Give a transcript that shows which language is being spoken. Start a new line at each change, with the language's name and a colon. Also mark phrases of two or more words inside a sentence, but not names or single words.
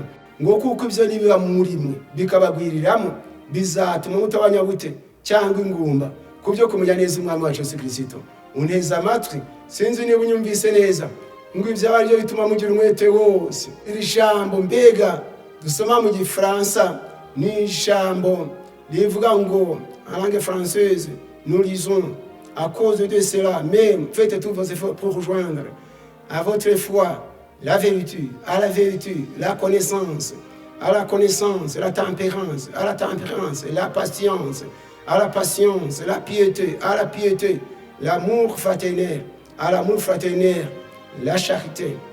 Kinyarwanda: Ngo kuko ibyo nibiba muri mwe bikabagwiriramo, bizatuma mutabanya bute cyangwa ingumba kubyo kumenya neza umwami wacu Yesu Kristo. Uneza amatwi, sinzi niba unyumvise neza, ngo ibyo ari byo bituma mugira umwete wose. Iri jambo mbega dusoma mu Gifaransa ni ijambo rivuga ngo
French: en langue française, nous lisons à cause de cela même faites tous vos efforts pour rejoindre à votre foi la vérité, à la vérité la connaissance, à la connaissance la tempérance, à la tempérance la patience, à la patience la piété, à la piété l'amour fraternel, à l'amour fraternel la charité.